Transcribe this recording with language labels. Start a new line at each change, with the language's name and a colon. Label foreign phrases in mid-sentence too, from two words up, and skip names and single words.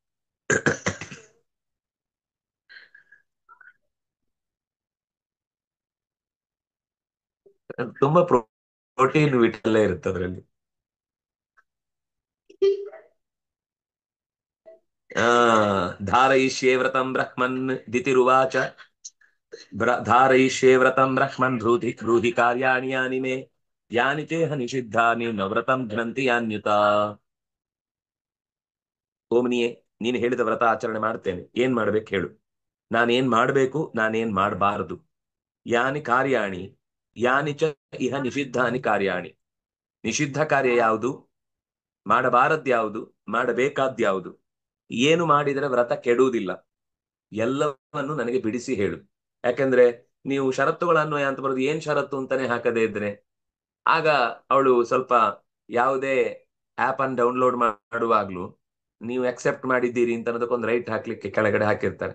Kannada: ತುಂಬಾ ಪ್ರೋಟೀನ್ ವಿಟಲ್ಲೇ ಇರುತ್ತೆ ಅದರಲ್ಲಿ.
Sanskrit: ಆ ಧಾರಯಿಷ್ಯೇ ವ್ರತಂ ಬ್ರಹ್ಮನ್ ದಿತಿರುವಾಚ ಧಾರಯಿಷ್ಯೇ ವ್ರತಂ ಬ್ರಹ್ಮನ್ ಬ್ರೂಹಿ ಬ್ರೂಹಿ ಕಾರ್ಯಾಣಿ ಯಾನಿ ಮೇ ಯಾನಿ ಚೇಹ ನಿಷಿದ್ಧಾನಿ ನ ವ್ರತಂ ಘ್ನಂತಿ ಯಾನ್ಯುತ.
Kannada: ಓಮನಿಯೇ, ನೀನು ಹೇಳಿದ ವ್ರತ ಆಚರಣೆ ಮಾಡ್ತೇನೆ, ಏನ್ ಮಾಡ್ಬೇಕು ಹೇಳು, ನಾನೇನ್ ಮಾಡ್ಬೇಕು, ನಾನೇನ್ ಮಾಡಬಾರದು.
Sanskrit: ಯಾನಿ ಕಾರ್ಯಾಣಿ ಯಾನಿ ಚ ಇಹ ನಿಷಿದ್ಧಾನಿ ಕಾರ್ಯಾಣಿ,
Kannada: ನಿಷಿದ್ಧ ಕಾರ್ಯ ಯಾವುದು, ಮಾಡಬಾರದ್ ಯಾವುದು, ಮಾಡಬೇಕಾದ್ ಯಾವುದು, ಏನು ಮಾಡಿದರೆ ವ್ರತ ಕೆಡುವುದಿಲ್ಲ, ಎಲ್ಲವನ್ನು ನನಗೆ ಬಿಡಿಸಿ ಹೇಳು. ಯಾಕಂದ್ರೆ ನೀವು ಷರತ್ತುಗಳನ್ನು ಅಂತ ಬರೋದು, ಏನ್ ಷರತ್ತು ಅಂತಾನೆ ಹಾಕದೇ ಇದ್ರೆ ಆಗ ಅವಳು ಸ್ವಲ್ಪ ಯಾವುದೇ ಆಪ್ ಅನ್ನು ಡೌನ್ಲೋಡ್ ಮಾಡುವಾಗ್ಲೂ ನೀವು ಅಕ್ಸೆಪ್ಟ್ ಮಾಡಿದ್ದೀರಿ ಅಂತ ಅನ್ನೋದಕ್ಕೊಂದು ರೈಟ್ ಹಾಕ್ಲಿಕ್ಕೆ ಕೆಳಗಡೆ ಹಾಕಿರ್ತಾರೆ.